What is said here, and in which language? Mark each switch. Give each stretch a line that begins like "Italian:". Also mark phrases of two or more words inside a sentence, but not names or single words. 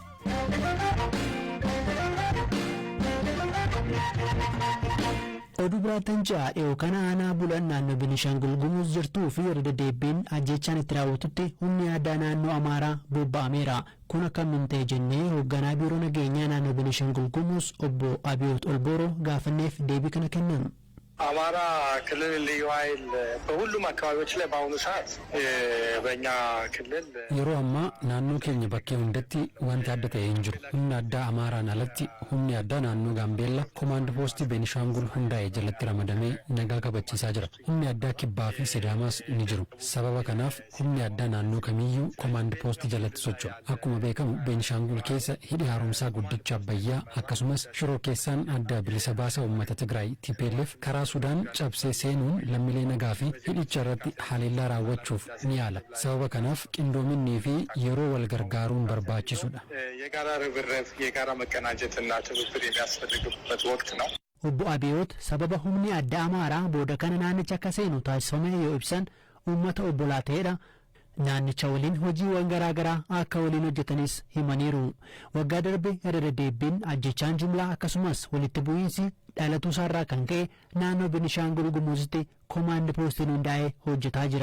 Oromo: Oduu biraattan ja'a dhiyoo kana aanaa bulan naannoo Beenishaangul Gumuz jirtuu fi irra deddeebiin ajjechaan itti raawwatutti humni addaa naannoo Amaaraa bobba'ameera. Kun akkamiin ta'e jennee hoogganaa biiroo nageenyaa naannoo Beenishaangul Gumuz obbo Abiyoot Olbooroo gaafanneef deebii kana kennan.
Amharic: አማራ ክልል ልዩ ኃይል በሁሉም አካባቢዎች ላይ በአሁኑ ሰዓት በእኛ ክልል
Oromo: yeroo ammaa naannoo keenya bakkee hundatti wanti adda ta'e hin jiru. Humni addaa Amaaraan alatti humni addaa naannoo Gaambeellaa komaand poostii Beenishaangul hundaa'e jalatti ramadamee nagaa kabachiisaa jira. Humni addaa Kibbaa fi Sidaamaas ni jiru. Sababa kanaaf humni addaa naannoo kamiyyuu komaand poostii jalatti socho'a. Akkuma beekamu Beenishaangul keessa hidhi haaromsaa guddicha Abbayyaa akkasumas shiroo keessaan adda bilisa baasa uummata Tigraay TPLF karaa Sudaan cabsee seenuun lammiilee nagaa fi hidhicha irratti haleellaa raawwachuuf ni yaala. Sababa kanaaf qindoominni fi yeroo wal gargaaruun barbaachisuudha.
Amharic: የጋራ ርብርብ የጋራ መቀናጀትና ትብብር የሚያስፈልግበት ወቅት ነው።
Oromo: Obbo Abiyoot sababa humni addaa Amaaraa booda kana naannicha akka seenu taasifame yoo ibsan uummata obbolaa ta'edha. Naannicha waliin hojiiwwan garaagaraa akka waliin hojjetanis himaniiru. Waggaa darbe irra deddeebiin ajjechaan jumlaa akkasumas walitti bu'iinsi dhalatuu isaarraa kan ka'e naannoo Beenishaangul Gumuzitti komaand poostiin hundaa'ee hojjetaa jira.